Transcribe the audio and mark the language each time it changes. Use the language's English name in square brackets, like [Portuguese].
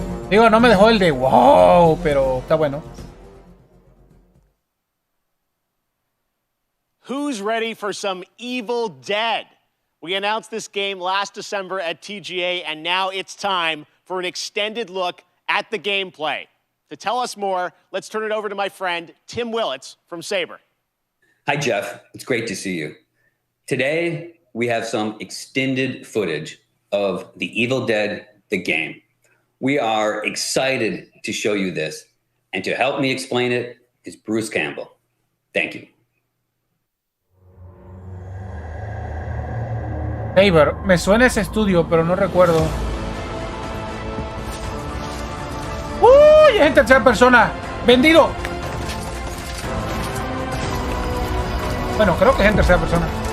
[Spanish] Digo, no me dejó el de wow, pero está bueno. [English] Who's ready for some Evil Dead? We announced this game last December at TGA, and now it's time for an extended look at the gameplay. To tell us more, let's turn it over to my friend, Tim Willits from Saber. Hi, Jeff. It's great to see you. Today, we have some extended footage of The Evil Dead, the game. We are excited to show you this, and to help me explain it is Bruce Campbell. Thank you. [Spanish] Saber, me suena ese estudio, pero no recuerdo. ¡Uy! Es en tercera persona. ¡Vendido! Bueno, creo que es en tercera persona.